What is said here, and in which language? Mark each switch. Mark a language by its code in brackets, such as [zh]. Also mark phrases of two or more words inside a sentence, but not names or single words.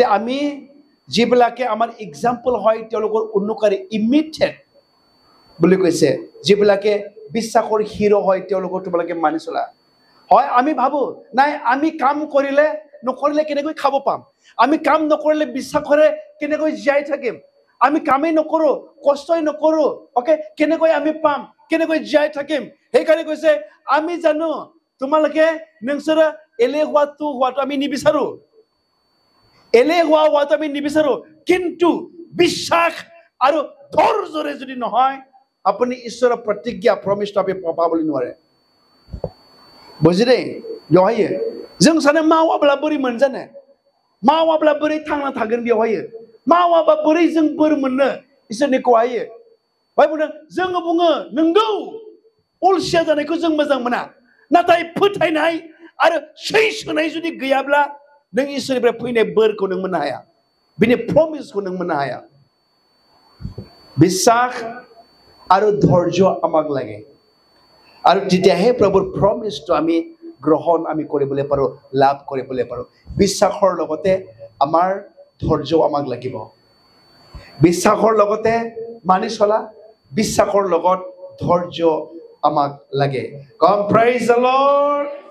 [as] আমি যিবিলাকে আমাৰ এক্সাম্পল হয় তেওঁলোকৰ অনুকাৰী ইমিটেট বুলি কৈছে যিবিলাকে বিশ্বাসৰ হিৰো হয় তেওঁলোকৰ তোমালোকে মানি চলা হয় আমি ভাবো নাই আমি কাম কৰিলে নকৰিলে কেনেকৈ খাব পাম আমি কাম নকৰিলে বিশ্বাসৰে কেনেকৈ জীয়াই থাকিম আমি কামেই নকৰো কষ্টই নকৰো ওকে কেনেকৈ আমি পাম কেনেকৈ জীয়াই থাকিম সেইকাৰণে কৈছে আমি জানো তোমালোকে নংসৰা এলেহুৱাটো হোৱাটো আমি নিবিচাৰো এলেহুৱা হোৱাটো আমি নিবিচাৰো কিন্তু বিশ্বাস আৰু ধৈৰ্যৰে যদি নহয় আপুনি ঈশ্বৰৰ প্ৰতিজ্ঞা প্ৰমিছটো আপুনি পাবলৈ নোৱাৰে [brx] বুজিলে बेवहाय जों सानो मावाब्ला बोरै मोनजानो मावाब्ला बोरै थांना थागोन बेवहाय मावाबा बोरै जों बोर मोननो इसोरनिखौहाय बाय बुंदों जोङो बुङो नंगौ अलसिया जानायखौ जों मोजां मोना नाथाय फोथायनाय आरो सैसोनाय जुदि गैयाब्ला नों इसोरनिफ्राय फैनाय बोरखौ नों मोननो हाया बिनि प्रमिसखौ नों मोननो हाया [as] বিশ্বাস আৰু ধৈৰ্য আমাক লাগে আৰু তেতিয়াহে প্ৰভুৰ প্ৰমিছটো আমি গ্ৰহণ আমি কৰিবলৈ পাৰো লাভ কৰিবলৈ পাৰো বিশ্বাসৰ লগতে আমাৰ ধৈৰ্য আমাক লাগিব বিশ্বাসৰ লগতে মানি চলা বিশ্বাসৰ লগত ধৈৰ্য আমাক লাগে [en] come praise the Lord